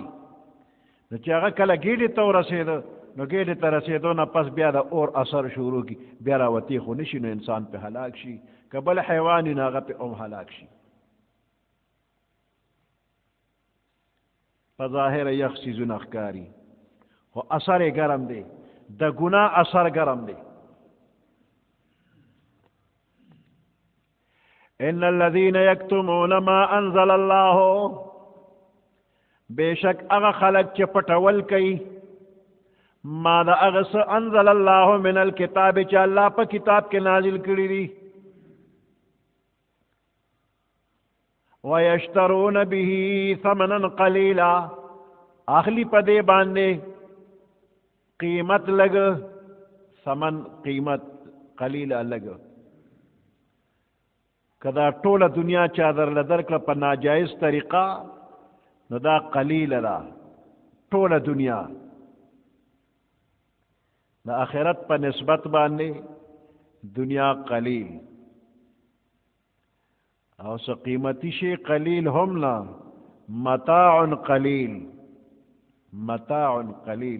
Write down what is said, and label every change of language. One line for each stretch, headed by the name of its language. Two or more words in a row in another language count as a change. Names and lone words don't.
Pashto: نو چې هغه کله ګېډې ته ورسېده نو ګېډې ته رسېدو نه پس بیا د اور اثر شروع کړي، بیا راوتې خو نه شي، نو انسان پې هلاک شي، که بل حیوان وي نو هغه پې هم هلاک شي. په ظاهره یخ څیزونه ښکاري، خو اثر یې ګرم دی، د ګناه اثر ګرم دی.
Arabic: ان الذين يكتمون ما انزل الله،
Pashto: بشک هغه خلق چې پټول کوي ما د هغه څه
Arabic: انزل الله من الکتاب
Pashto: چې الله په کتاب کې نازل کړي دي،
Arabic: ويشترون به ثمنا قليلا،
Pashto: اخلی په دې باندې قیمت لګ، ثمن قیمت، قلیلا لګ. که دا ټوله دنیا چا درله درکړه په ناجایز طریقه نو دا قلیله ده، ټوله دنیا د آخرت په نسبت باندې دنیا قلیل، او څه قیمتي شی قلیل هم نه،
Arabic: متاع قلیل، متاع قلیل.